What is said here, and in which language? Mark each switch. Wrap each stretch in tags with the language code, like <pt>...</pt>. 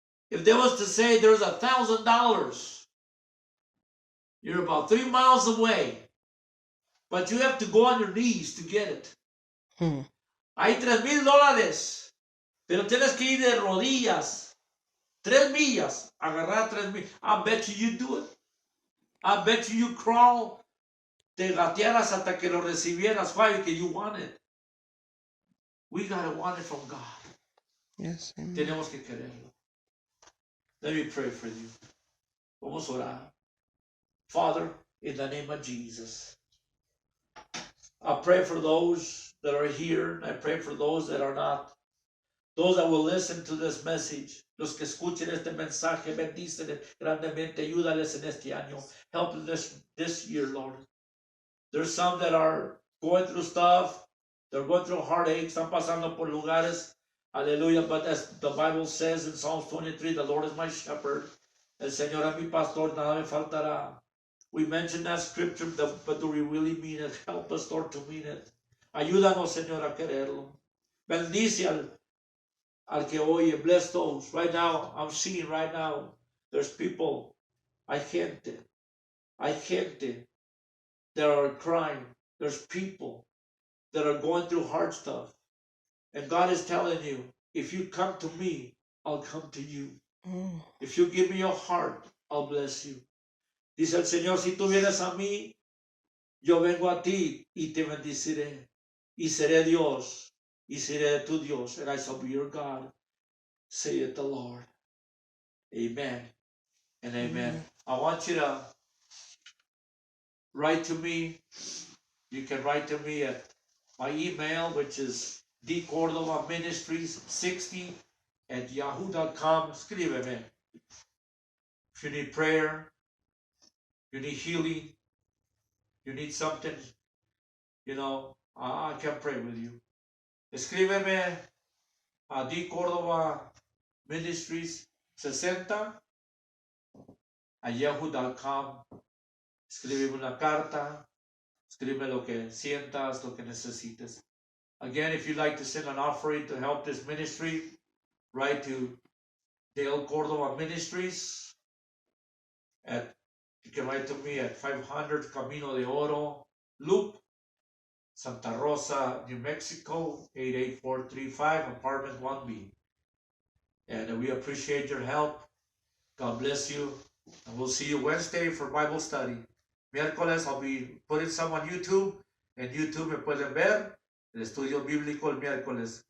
<en>If there was to say there's $1,000, you're about 3 miles away, but you have to go on your knees to get it.</en> <es>Hay $3,000, pero tienes que ir de rodillas, 3 millas, agarrar 3 millas.</es> <en>I bet you do it. I bet you crawl,</en> <es>te gatearas hasta que lo recibieras.</es> <en>Why? Because you want it. We gotta want it from God. Yes, amen.</en> <es>Tenemos que quererlo.</es> <en>Let me pray for you.</en> <es>Vamos a orar.</es> <en>Father, in the name of Jesus, I pray for those that are here, and I pray for those that are not. Those that will listen to this message,</en> <es>los que escuchen este mensaje, bendíceles grandemente, ayúdales en este año.</es> <en>Help them this year, Lord. There's some that are going through stuff, they're going through heartache,</en> <es>están pasando por lugares,</es> <en>hallelujah, but as the Bible says in Psalms 23, the Lord is my shepherd,</en> <es>el Señor es mi pastor, nada me faltará.</es> <en>We mentioned that scripture, but do we really mean it? Help us, Lord, to mean it.</en> <es>Ayúdanos, Señor, a quererlo. Bendice al que oye.</es> <en>Bless those. Right now, I'm seeing right now, there's people,</en> <es>hay gente</es> <en>that are crying. There's people that are going through hard stuff. And God is telling you, if you come to me, I'll come to you. If you give me your heart, I'll bless you.</en> <es>Dice el Señor, si tú vienes a mí, yo vengo a ti y te bendeciré. Y seré Dios, y seré tu Dios,</es> <en>and I shall be your God, saith the Lord. Amen and amen. Amen. I want you to write to me. You can write to me at my email, which is dcordovaministries60@yahoo.com.</en> <es>Escríbeme.</es> <en>If you need prayer, you need healing, you need something, I can pray with you.</en> <es>Escríbeme a dcordovaministries60@yahoo.com. Escríbeme una carta. Escríbeme lo que sientas, lo que necesites.</es> <en>Again, if you'd like to send an offering to help this ministry, write to Dale Cordova Ministries. You can write to me at 500 Camino de Oro Loop, Santa Rosa, New Mexico, 88435, apartment 1B. And we appreciate your help. God bless you. And we'll see you Wednesday for Bible study.</en> <es>Miércoles,</es> <en>I'll be putting some on YouTube.</en> <es>En YouTube me pueden ver el estudio bíblico el miércoles.</es>